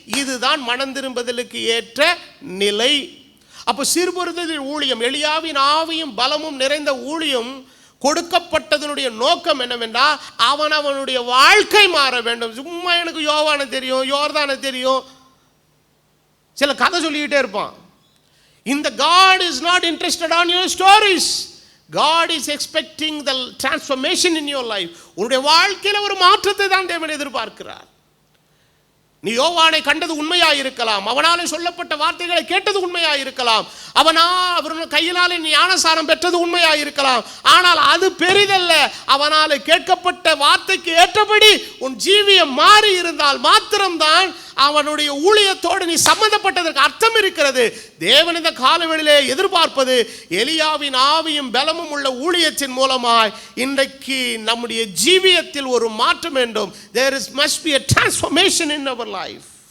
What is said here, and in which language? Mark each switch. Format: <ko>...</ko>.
<ta>இதுதான் மனம் திரும்புதலுக்கு ஏற்ற நிலை. அப்போ சீர்பொருந்தலின் ஊழியம், எலியாவின் ஆவியும் பலமும் நிறைந்த ஊழியம் கொடுக்கப்பட்டதனுடைய நோக்கம் என்னவென்றால் அவனுடைய வாழ்க்கை மாற வேண்டும். சும்மா எனக்கு யோவானை தெரியும், யோர்தானை தெரியும், சில கதை சொல்லிக்கிட்டே இருப்பான்.</ta> <en>இந்த God is not interested on your stories. God is expecting the transformation in your life.</en> <ta>உன்னுடைய வாழ்க்கையில் ஒரு மாற்றத்தை தான் தேவன் எதிர்பார்க்கிறார். நீ யோவானை கண்டது உண்மையாக இருக்கலாம், அவனாலே சொல்லப்பட்ட வார்த்தைகளை கேட்டது உண்மையாக இருக்கலாம், அவருடைய கையினாலே ஞானசாரம் பெற்றது உண்மையாக இருக்கலாம். ஆனால் அது பெரிதல்ல. அவனாலே கேட்கப்பட்ட வார்த்தைக்கு ஏற்றபடி உன் ஜீவியம் மாறி இருந்தால் மாத்திரம்தான் அவனுடைய ஊழியத்தோடு நீ சம்பந்தப்பட்டதற்கு அர்த்தம் இருக்கிறது. தேவன் இந்த காலவெளியிலே எதிர்பார்ப்பது எலியாவின் ஆவியும் பலமும் உள்ள ஊழியத்தின் மூலமாய் இன்றைக்கு நம்முடைய ஜீவியத்தில் ஒரு மாற்றம் வேண்டும்.</ta> <en>There must be a transformation in our life.</en>